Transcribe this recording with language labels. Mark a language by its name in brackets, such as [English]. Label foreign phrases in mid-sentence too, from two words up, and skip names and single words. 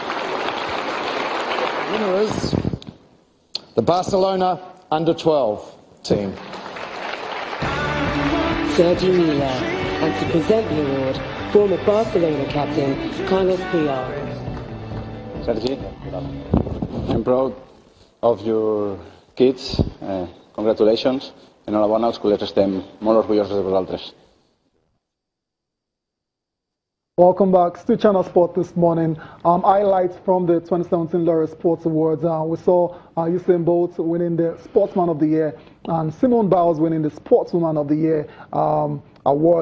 [English] Winner is the Barcelona Under-12 team. Sergio Mila, and to present the award, former Barcelona captain Carlos Puyol. Sergi? I'm proud of your kids. Congratulations. [Catalan] Enhorabona, els col·legs estem molt orgullosos de vosaltres. [English] Welcome back to Channel Sport this morning. Highlights from the 2017 Laureus Sports Awards. We saw Usain Bolt winning the Sportsman of the Year and Simone Biles winning the Sportswoman of the Year award.